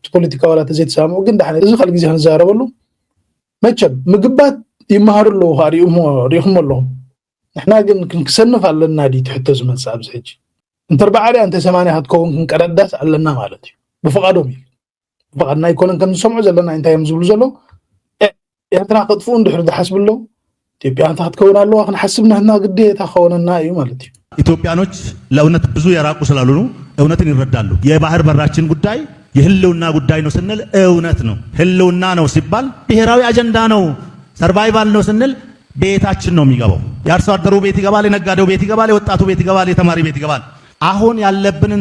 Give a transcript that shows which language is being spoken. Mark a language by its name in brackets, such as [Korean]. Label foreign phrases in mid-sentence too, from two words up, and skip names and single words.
[Tigrinya] ፖለቲካ ዋላ ተዘይተሰማምዑ ግን ዳሕነ እዚ ካል ግዜ ክንዛረበሉ መቸም ምግባት ይመሃሩ ኣለዉ ሪኢኹም ኣለኹም ንሕና ግን ክንክሰንፍ ኣለና ዲ ትሕቶ ዝመፅእ ኣብዚ ሕጂ እንተርባዕልያ እንተ 80 ክትከውን ክንቀዳዳስ ኣለና ማለት እዩ ብፍቓዶም እዩ ብፍቓድና ኣይኮነን ከም ዝሰምዑ ዘለና እንታይ እዮም ዝብሉ ዘለዉ ኤርትራ ክጥፍኡ እንድሕር ዝሓስብለው ኢትዮጵያ እንታ ክትከውን ኣለዋ ክንሓስብ ንሕና ግዴታ ክኸውነና እዩ ማለት እዩ [Amharic] ኢትዮጵያኖች ለእውነት ብዙ የራቁ ስላልሆኑ እውነትን ይረዳሉ። የባህር በራችን ጉዳይ የህልውና ጉዳይ ነው ስንል እውነት ነው። ህልውና ነው ሲባል ብሔራዊ አጀንዳ ነው ሰርቫይቫል ነው ስንል ቤታችን ነው የሚገባው። የአርሶ አደሩ ቤት ይገባል፣ የነጋዴው ቤት ይገባል፣ የወጣቱ ቤት ይገባል፣ የተማሪ ቤት ይገባል። አሁን ያለብንን